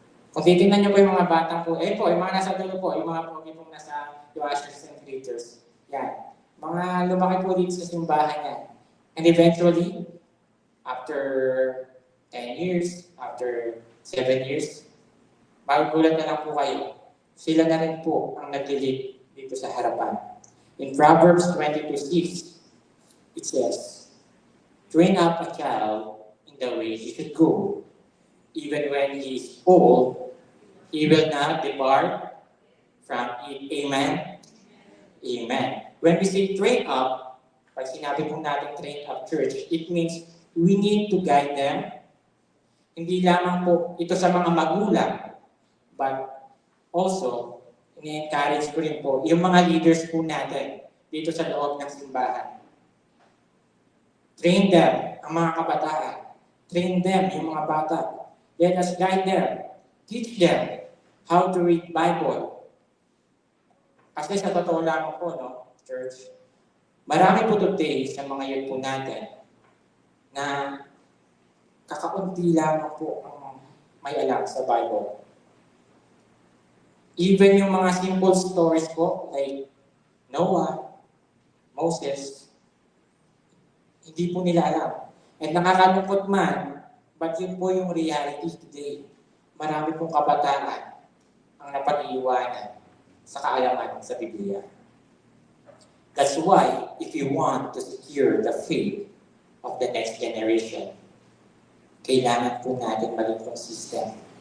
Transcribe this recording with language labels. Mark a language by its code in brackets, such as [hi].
[tl] Kung titingnan niyo po yung mga batang po, yung mga nasa dulo po, yung mga pogi pong nasa [en] washers and creators. [tl] Yan. Mga lumaki po dito sa simbahan yan. [en] And eventually, after 10 years, after 7 years, [tl] magugulat na lang po kayo. Sila na rin po ang nag-lead dito sa harapan. [en] In Proverbs 22:6, it says, train up a child in the way he should go. Even when he is old, he will not depart from it. Amen? Amen. When we say train up, [tl] pag sinabi po natin [en] train up church, it means we need to guide them. [tl] Hindi lamang po ito sa mga magulang, [en] but also, [tl] ini-encourage ko rin po yung mga leaders po natin dito sa loob ng simbahan. [en] Train them, [tl] ang mga kabataan, [en] Train them, [tl] yung mga bata. [en] Let us guide them. Teach them how to read Bible. [tl] Kasi sa totoo lang po, no, church, marami po today sa mga youth po natin na kakaunti lamang po ang may alam sa Bible. Even yung mga simple stories po, like Noah, Moses, hindi po nila alam. And nakakalungkot man, [en] but [tl] yun po yung reality today. Marami pong kabataan ang napag-iiwanan sa kaalaman sa Biblia. [en] That's why, if you want to secure the faith of the next generation, [tl] kailangan po natin maging consistent.